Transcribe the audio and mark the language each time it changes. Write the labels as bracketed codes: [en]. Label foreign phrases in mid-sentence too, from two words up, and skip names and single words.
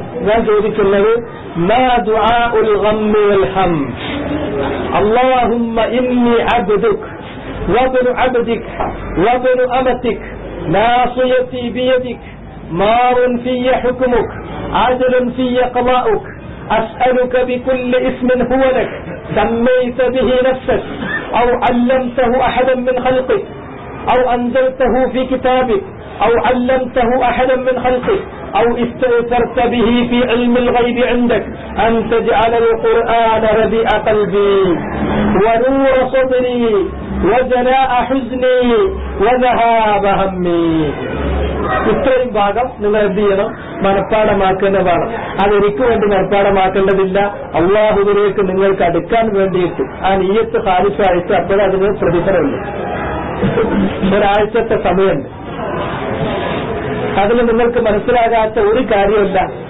[ml] ഞാൻ ചോദിക്കുന്നത് [ar] ما دعاء الغم والهم. اللهم إني عبدك وابن عبدك وابن أمتك ناصيتي بيدك ماض في حكمك عدل في قضاؤك أسألك بكل اسم هو لك سميت به نفسك أو علمته أحدا من خلقك أو أنزلته في كتابك أو علمته أحدا من خلقك أو استأثرت به في علم الغيب عندك أن تجعل القرآن ربيع قلبي ونور صدري وجلاء حزني وذهاب همي. [ml] ഇത്രയും ഭാഗം നിങ്ങൾ എന്ത് ചെയ്യണം? മനഃപ്പാടമാക്കേണ്ടതാണ്. അതെനിക്ക് വേണ്ടി മനഃപ്പാടമാക്കേണ്ടതില്ല. അള്ളാഹുവിലേക്ക് നിങ്ങൾക്ക് അടുക്കാൻ വേണ്ടിയിട്ട് ആ നിയ്യത്ത് ഖാലിസായിട്ട് അപ്പോഴതിന് പ്രതിഫലമുണ്ട്. ഒരാഴ്ചത്തെ സമയമുണ്ട്. അതിൽ നിങ്ങൾക്ക് മനസ്സിലാകാത്ത ഒരു കാര്യമല്ല.